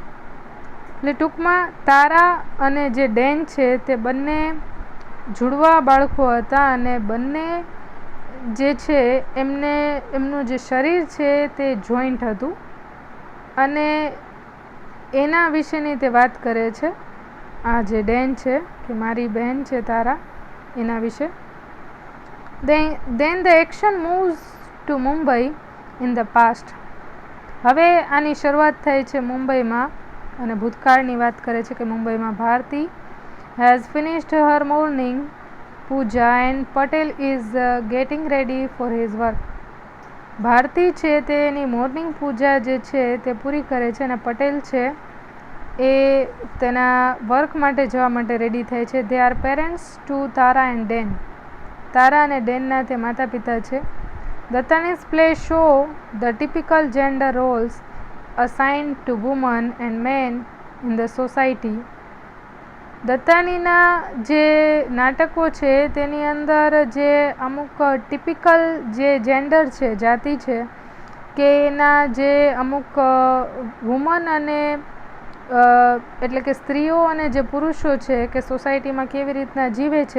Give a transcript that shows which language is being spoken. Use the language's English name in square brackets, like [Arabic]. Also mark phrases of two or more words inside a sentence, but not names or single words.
[Gujarati] એટલે ટૂંકમાં તારા અને જે ડેન છે તે બંને જુડવા બાળકો હતા અને બંને જે છે એમનું જે શરીર છે તે જોઈન્ટ હતું અને એના વિશેની તે વાત કરે છે. આ જે ડેન છે કે મારી બહેન છે તારા, એના વિશે. [English] Then the action moves to Mumbai in the past. [Gujarati] હવે આની શરૂઆત થઈ છે મુંબઈમાં અને ભૂતકાળની વાત કરે છે કે મુંબઈમાં ભારતી [English] has finished her morning puja and Patel is getting ready for his work. [Gujarati] ભારતી છે તે એની મોર્નિંગ પૂજા જે છે તે પૂરી કરે છે અને પટેલ છે એ તેના વર્ક માટે જવા માટે રેડી થાય છે. [English] They are parents to Tara and Dan. [Gujarati] તારા અને ડેનના તે માતા પિતા છે. [English] Dattani's play show the typical gender roles assigned to women and men in the society. [Gujarati] દત્તાનીના જે નાટકો છે તેની અંદર જે અમુક ટિપિકલ જે જેન્ડર છે, જાતિ છે કે એના જે અમુક વુમન અને એટલે કે સ્ત્રીઓ અને જે પુરુષો છે કે સોસાયટીમાં કેવી રીતના જીવે છે.